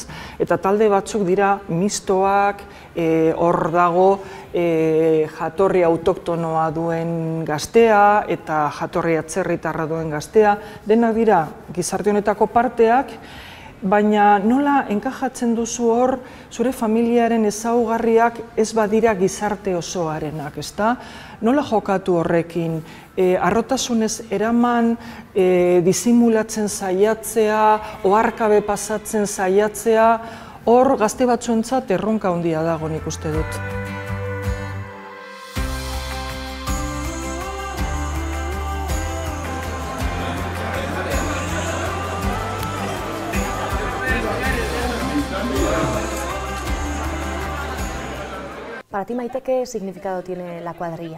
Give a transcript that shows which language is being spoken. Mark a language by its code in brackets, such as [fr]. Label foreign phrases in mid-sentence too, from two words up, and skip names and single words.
[eu] Eta talde batzuk dira mistoak, hor dago jatorri autoktonoa duen gaztea eta jatorri atzerritarra duen gaztea, denak dira gizarte honetako parteak, baina nola enkajatzen duzu hor zure familiaren ezaugarriak ez badira gizarte osoarenak, ezta? Nola jokatu horrekin? Harrotasunez eraman, disimulatzen saiatzea, oharkabe pasatzen saiatzea, hor gazte batzuentzat erronka handia dago nik uste dut. [es] Para ti, Maite, ¿qué significado tiene la cuadrilla?